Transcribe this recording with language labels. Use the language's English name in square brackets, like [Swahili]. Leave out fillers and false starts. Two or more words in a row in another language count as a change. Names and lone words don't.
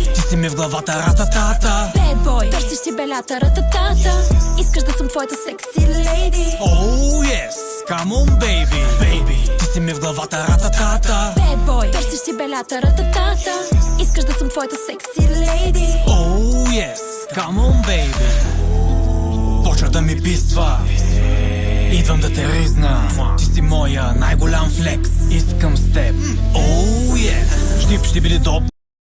[Bulgarian] си ми в главата, рататата. [English] Bad boy, [Bulgarian] търсиш си белята, рататата. Искаш да съм твоята [English] sexy lady. Oh yes, come on baby, baby. [Bulgarian] Ти си ми в главата, рататата. [English] Bad boy, [Bulgarian] търсиш си белята, рататата. Искаш да съм твоята [English] sexy lady. Oh yes, come on baby. [Bulgarian] Почва да ми писва, идвам да те ризна. Ти си моя най-голям флекс. Искам с теб. [English] Oh yes. [Bulgarian] Щип ще биде доп.